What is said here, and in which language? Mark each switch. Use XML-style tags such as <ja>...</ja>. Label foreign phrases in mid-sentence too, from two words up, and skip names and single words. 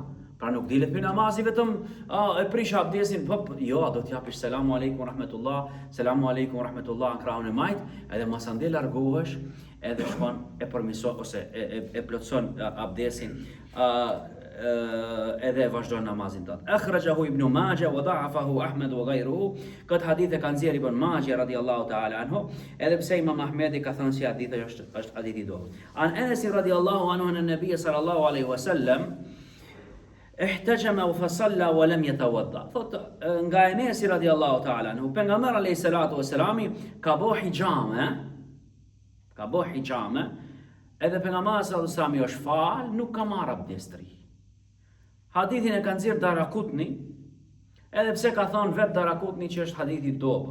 <sq>Pra nuk dilet pe namazit vetëm e prish abdesin, jo, do të japish</sq> <ar>السلام عليكم ورحمة الله, السلام عليكم ورحمة الله</ar> <sq>në krahun e majt, edhe masande largohesh, edhe shkon e përmirëson ose e plotëson abdesin. Edhe vazhdon namazin tënd.</sq> <ar>أخرجه ابن ماجه وضعفه أحمد وغيره.</ar> <sq>Këtë hadith e ka nxjerrë Ibn Majah</sq> <ar>رضي الله تعالى عنه,</ar> <sq>edhe pse Imam Ahmedi ka thënë se hadithi është hadith i dobët.</sq> <ar>عن أنس رضي الله عنه عن النبي صلى الله عليه وسلم احتجم وصلى ولم يتوضأ.</ar> <sq>Thot nga Anas</sq> <ar>رضي الله تعالى عنه,</ar> <sq>pejgamberi</sq> <ar>عليه الصلاة والسلام</ar> <sq>ka bëu hijame, edhe pejgamberi</sq> <ar>صلى الله عليه وسلم</ar> <sq>është fal, nuk ka marrë abdes. Hadithin e ka nxjerrë Darakutni, edhe pse ka thonë vetë Darakutni që është hadithi i dobët.</sq>